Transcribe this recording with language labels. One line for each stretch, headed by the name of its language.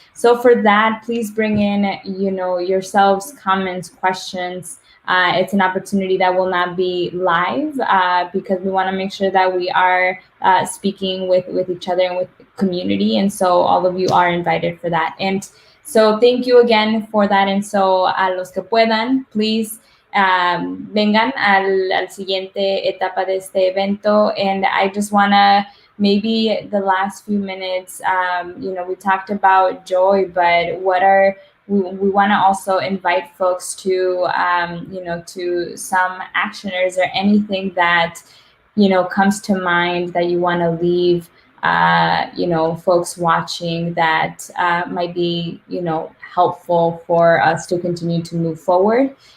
English: So for that, please bring in, you know, yourselves, comments, questions. It's an opportunity that will not be live because we want to make sure that we are speaking with each other and with the community. And so all of you are invited for that. And so thank you again for that. And so
Spanish: a los que puedan,
English: please
Spanish: vengan al siguiente etapa de este evento.
English: And I just want to, maybe the last few minutes, you know, we talked about joy, but what are we want to also invite folks to, you know, to some actioners or anything that, you know, comes to mind that you want to leave, you know, folks watching that might be, you know, helpful for us to continue to move forward.